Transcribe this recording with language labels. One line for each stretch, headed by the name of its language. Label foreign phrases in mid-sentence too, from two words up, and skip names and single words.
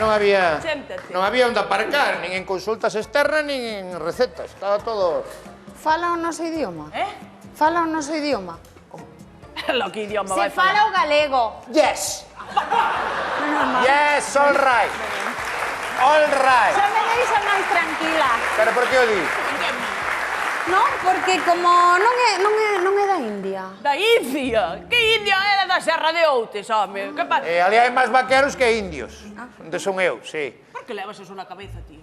Galician: Séntate. non había onde aparcar, nin en consultas externas, nin en recetas. Estaba todo... Fala o noso idioma. Fala o noso idioma.
Spanish: Lo que idioma
Galician: Se vai falar. fala o galego.
English: Yes!
Galician: Menos mal.
English: Yes, all right. All right.
Galician: Xa me deixa máis tranquila. Pero por que o di? Non, porque como non é da India. Da India? Que India era da Serra de Outes, home? Que pasa? Ali hai máis vaqueros que indios. Onde son eu, sí. Por que levas eso na cabeza, tío?